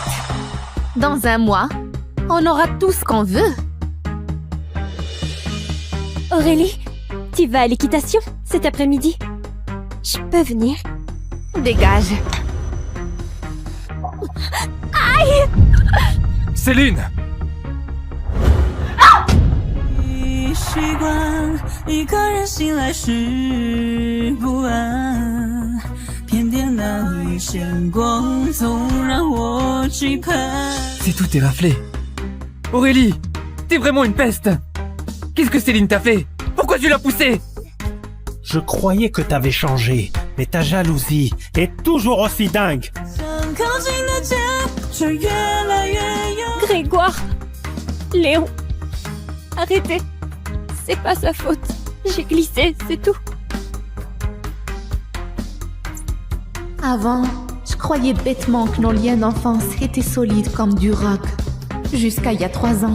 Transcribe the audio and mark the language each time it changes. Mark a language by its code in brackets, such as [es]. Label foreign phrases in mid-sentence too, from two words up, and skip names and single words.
[fr] Dans un mois, on aura tout ce qu'on veut. Aurélie, tu vas à l'équitation cet après-midi? Je peux venir? Dégage. Aïe! Céline! [zh] 习惯一个人醒来时不安，偏偏那一线光总让我期盼。 [fr] C'est tout éraflé. Aurélie, t'es vraiment une peste. Qu'est-ce que Céline t'a fait? Pourquoi tu l'as poussée? Je croyais que t'avais changé, mais ta jalousie est toujours aussi dingue. [zh] 想靠近的肩，却越来越远。 [fr] Grégoire, Léon, arrêtez. C'est pas sa faute. J'ai glissé, c'est tout. Avant, je croyais bêtement que nos liens d'enfance étaient solides comme du roc. Jusqu'à il y a 3 ans.